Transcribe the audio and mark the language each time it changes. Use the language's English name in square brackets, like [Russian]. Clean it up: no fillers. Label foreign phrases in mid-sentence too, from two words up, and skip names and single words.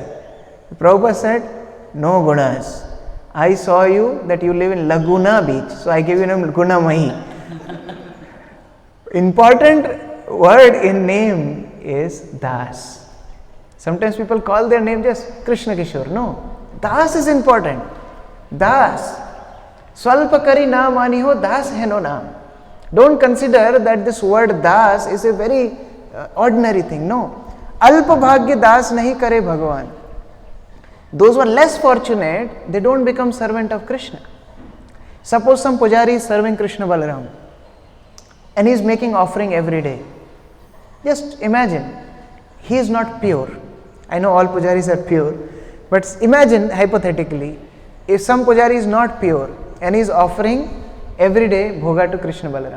[English] Prabhupada said, no gunas. I saw you that you live in Laguna beach, so I gave you name Gunamayi. Important word in name is Das. Sometimes people call their name just Krishna Kishore. No, Das is important. Das. [Gujarati] સ્વલ્પ કરી ના માની હો, દાસ હૈ નો નામ. [English] Don't consider that this word Das is a very ordinary thing. No. [Hindi] अल्प भाग्य दास नहीं करे भगवान. [English] Those who are less fortunate, they don't become servant of Krishna. Suppose some pujari is serving Krishna Balaram and he is making offering every day. Just imagine, he is not pure. I know all pujaris are pure, but imagine hypothetically, if some pujari is not pure and he is offering every day bhoga to Krishna Balaram.